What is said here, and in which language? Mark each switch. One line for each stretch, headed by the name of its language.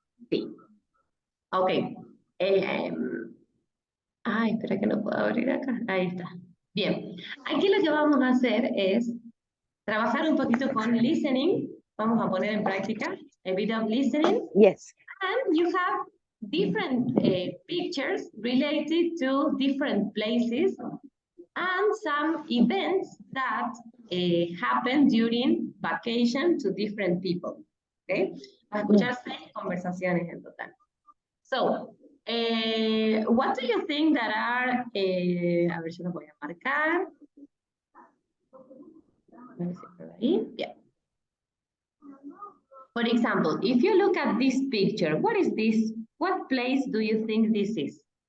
Spanish: Sí. Ok. Espera que no puedo abrir acá. Ahí está. Bien. Aquí lo que vamos a hacer es trabajar un poquito con listening. Vamos a poner en práctica
English: a bit of listening. Yes. And you have different pictures related to different places and some events that happen during vacation to different people. Okay?
Spanish: Vas a escuchar 6 conversaciones en total.
English: So, what do you think that are,
Spanish: a ver, yo los voy a marcar. A ver si por ahí. Yeah.
English: For example, if you look at this picture, what is this? What place do you think this is?